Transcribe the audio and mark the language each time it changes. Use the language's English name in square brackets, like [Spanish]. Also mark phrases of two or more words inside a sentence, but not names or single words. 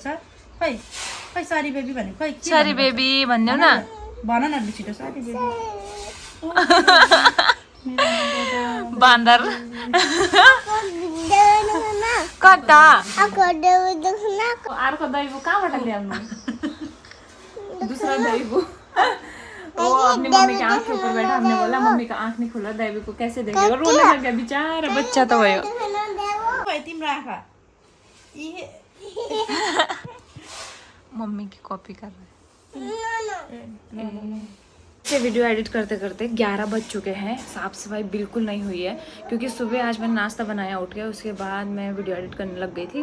[Nepali] खै [English] sorry baby [Nepali] भने, खै [English] sorry baby [Nepali] भनिदेऊ न। भन न लु छिटो, [English] sorry baby. [Nepali] बान्दर कता अर्को दैबु कहाँबाट ल्याउनु? [Hindi] दूसरा दैबु। वो अपनी मम्मी के आँख के ऊपर बैठा, हमने बोला मम्मी का आँख नहीं खुला, दैबू को कैसे देखेगा? रोने लग गया बेचारा, बच्चा तो भयो। [Nepali] तिम्रो आँखा [Hindi] मम्मी की कॉपी कर रहे हैं। से वीडियो एडिट करते करते 11 बज चुके हैं। साफ़ सफाई बिल्कुल नहीं हुई है, क्योंकि सुबह आज मैंने नाश्ता बनाया उठ के, उसके बाद मैं वीडियो एडिट करने लग गई थी।